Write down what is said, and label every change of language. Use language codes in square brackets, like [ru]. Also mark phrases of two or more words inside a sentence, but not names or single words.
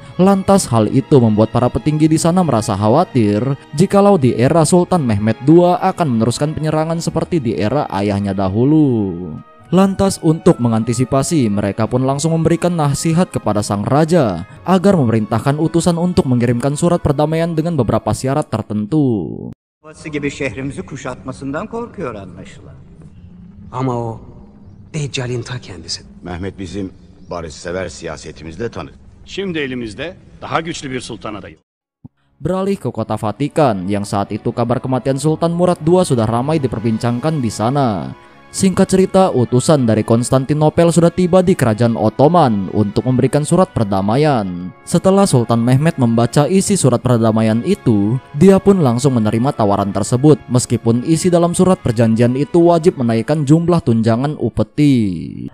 [id] Lantas hal itu membuat para petinggi di sana merasa khawatir jikalau di era Sultan Mehmed II akan meneruskan penyerangan seperti di era ayahnya dahulu. Lantas untuk mengantisipasi, mereka pun langsung memberikan nasihat kepada sang raja agar memerintahkan utusan untuk mengirimkan surat perdamaian dengan beberapa syarat tertentu. [tr] Gibi şehrimizi kuşatmasından korkuyor anlaşılan. Ama o Deccal'in ta kendisi. Mehmet bizim barışsever siyasetimizle tanır. Şimdi elimizde daha güçlü bir sultan adayı. [id] Beralih ke kota Vatikan, yang saat itu kabar kematian Sultan Murad II sudah ramai diperbincangkan di sana. Singkat cerita, utusan dari Konstantinopel sudah tiba di kerajaan Ottoman untuk memberikan surat perdamaian. Setelah Sultan Mehmed membaca isi surat perdamaian itu, dia pun langsung menerima tawaran tersebut, meskipun isi dalam surat perjanjian itu wajib menaikkan jumlah tunjangan upeti.